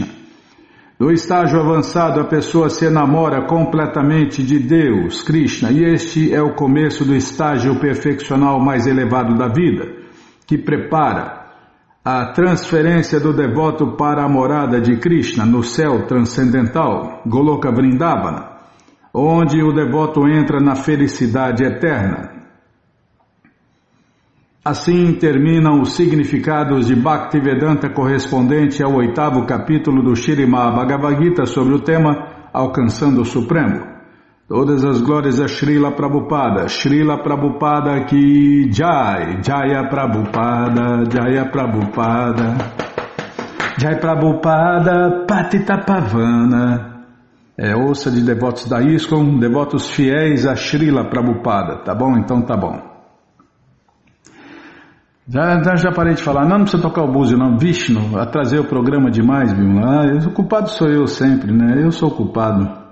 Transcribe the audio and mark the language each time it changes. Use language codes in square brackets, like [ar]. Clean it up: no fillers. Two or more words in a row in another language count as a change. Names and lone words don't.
[pt] No estágio avançado, a pessoa se enamora completamente de Deus, Krishna, e este é o começo do estágio perfeccional mais elevado da vida, que prepara a transferência do devoto para a morada de Krishna no céu transcendental, Goloka Vrindavana, onde o devoto entra na felicidade eterna. Assim terminam os significados de Bhaktivedanta correspondente ao 8º capítulo do Śrīmad Bhagavad Gita sobre o tema Alcançando o Supremo. Todas as glórias a Srila Prabhupada ki Jai, Jaya Prabhupada, Jaya Prabhupada, Jai Prabhupada, Patita Pavana. Ouça de devotos da ISKCON, devotos fiéis a Srila Prabhupada, tá bom? Então tá bom. Já parei de falar, não precisa tocar o búzio não, Vishnu, atrasei o programa demais, viu? O culpado sou eu sempre, né? Eu sou o culpado.